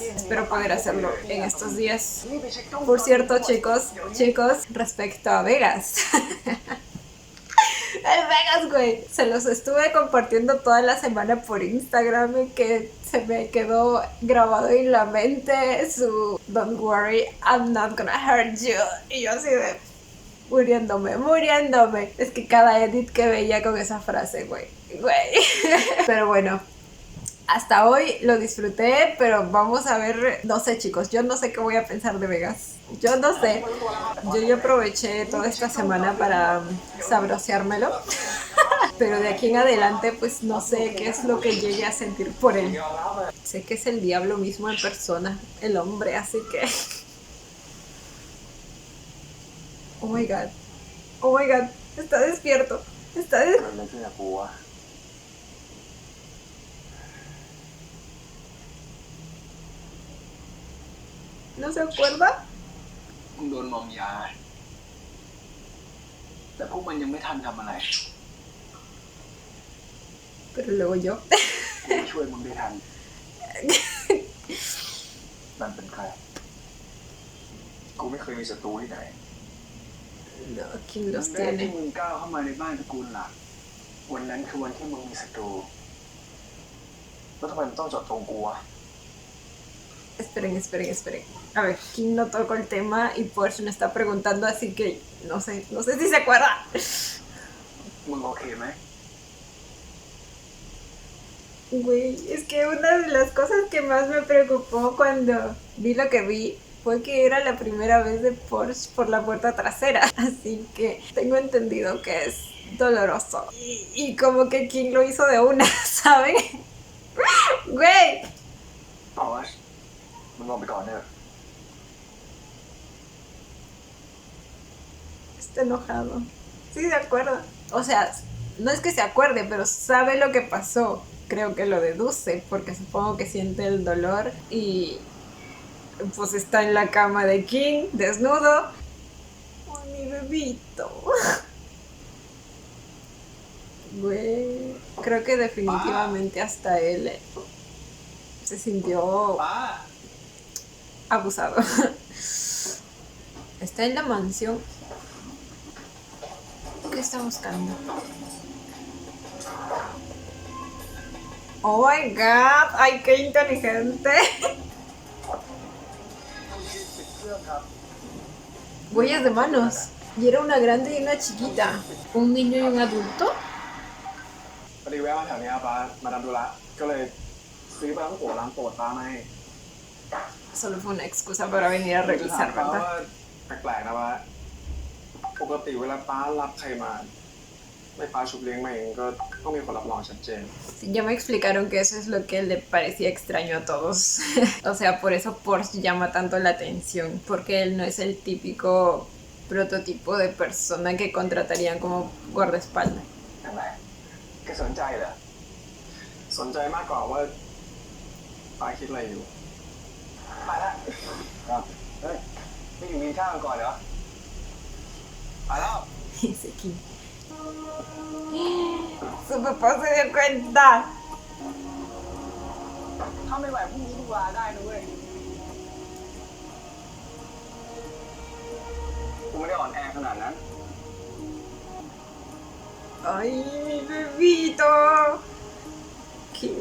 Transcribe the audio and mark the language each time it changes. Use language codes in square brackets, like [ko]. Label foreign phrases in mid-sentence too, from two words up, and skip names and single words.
[es] Espero poder hacerlo en estos días. Por cierto, chicos, respecto a Vegas. El Vegas, güey. Se los estuve compartiendo toda la semana por Instagram, que se me quedó grabado en la mente su [en] "Don't worry, I'm not gonna hurt you". [es] Y yo así de muriéndome. Es que cada edit que veía con esa frase, güey. Pero bueno, hasta hoy lo disfruté, pero vamos a ver, no sé, chicos, yo no sé qué voy a pensar de Vegas. Yo no sé. Yo aproveché toda esta semana para sabroseármelo. Pero de aquí en adelante, pues no sé qué es lo que llegue a sentir por él. Sé que es el diablo mismo en persona, el hombre, así que... [en] Oh my god. Oh my god. [es] Está despierto. ¿No se acuerda? [th] มึงโดนมอมยาแต่พวกมันยังไม่ทันทำอะไร [es] Pero luego yo. [th] กูช่วยมึงได้ทัน มันเป็นใคร กูไม่เคยมีศัตรูที่ไหน [es] No, ¿quién [th] วัน [es] los [th] แรกที่ [es] tiene? [th] มึงก้าวเข้ามาในบ้านตระกูลหลักวันนั้นคือวันที่มึงมีศัตรูแล้วทำไมมันต้องเจาะจงกูวะ [es] Esperen. A ver, King no tocó el tema y Porsche me está preguntando, así que no sé si se acuerda. [th] มึงโอเคไหม [es] Güey, es que una de las cosas que más me preocupó cuando vi lo que vi fue que era la primera vez de Porsche por la puerta trasera. Así que tengo entendido que es doloroso. Y como que King lo hizo de una, ¿saben? Güey. [th] พอสมึงลงไปก่อนเถอะ [es] Está enojado. Sí, se acuerda. O sea, no es que se acuerde, pero sabe lo que pasó. Creo que lo deduce, porque supongo que siente el dolor y pues está en la cama de King, desnudo. ¡Oh, mi bebito! Güey, creo que definitivamente hasta él se sintió [th] ป้า [es] abusado. Está en la mansión. ¿Qué está buscando? [en] Oh my god, [es] ay, qué inteligente. Huellas de manos. Y era una grande y una chiquita. ¿Un niño y un adulto? [th] พอดีแวะมาแถวนี้ป้ามาทำธุระก็เลยซื้อปลาท่องโกะร้านโปรดป้ามาให้ [es] Solo fue una excusa para venir a [th] จะถาม [es] revisar, [th] ป้า [es] ¿verdad? [th] ว่าแปลกๆนะป้าปกติเวลาป้ารับใครมาไม่ป้าชุบเลี้ยงมาเองก็ต้องมีคนรับรองชัดเจน [es] Sí, ya me explicaron que eso es lo que le parecía extraño a todos. O sea, por eso Porsche llama tanto la atención, porque él no es el típico prototipo de persona que contratarían como guardaespaldas. [th] ทำไมแกสนใจเหรอสนใจมากกว่าว่าป้าคิดอะไรอยู่ไปละครับเฮ้ยไม่อยู่กินข้าวกันก่อนเหรอไปแล้ว [es] Ese King. Su papá se dio cuenta. [th] ถ้าไม่ไหวพรุ่งนี้ดูลาได้นะเว้ยกูไม่ได้อ่อนแอขนาดนั้น [es] Ay, mi bebito. King.